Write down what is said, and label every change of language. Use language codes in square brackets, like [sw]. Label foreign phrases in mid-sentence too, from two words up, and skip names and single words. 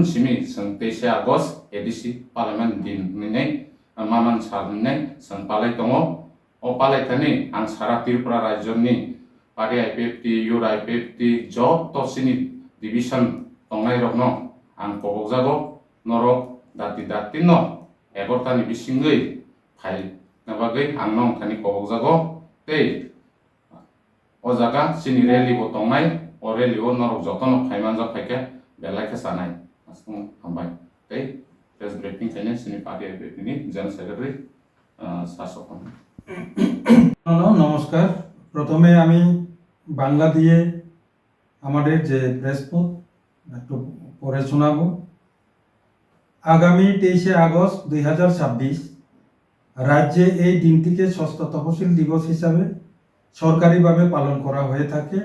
[trp] सिमी जों 23 आगस्ट [en] ADC parliament [trp] दिन नै मामान सारनै जों पालाय दङ ओ पालायथानि आं सारा त्रिपुरा राज्यनि पार्टी आईपीएफ इउर आईपीएफ जब तसिनि डिविजन दंनाय रखनो आं कबकजागो नरक दाति न 11 तानि बिसिङै फाइल नाबागै आं नं थानि कबकजागो तै ओ जागा सिनि रेली बो दंनाय ओ रेली ओ नरक जतन फाइमानजा फाइके बेलायके सानाय आसुं हामबाय तै [en] press briefing [trp] खायने सिनि पार्टी आईपीएफ नि [en] general secretary [trp] शासक [bn] নমস্কার। প্রথমে আমি বাংলা দিয়ে আমাদের যে প্রেস নোট একটু পড়ে শোনাবো। আগামী 23 আগস্ট 2026 রাজ্যে এই দিনটিকে ষষ্ঠ তফসিল দিবস হিসাবে সরকারিভাবে পালন করা হয়ে থাকে।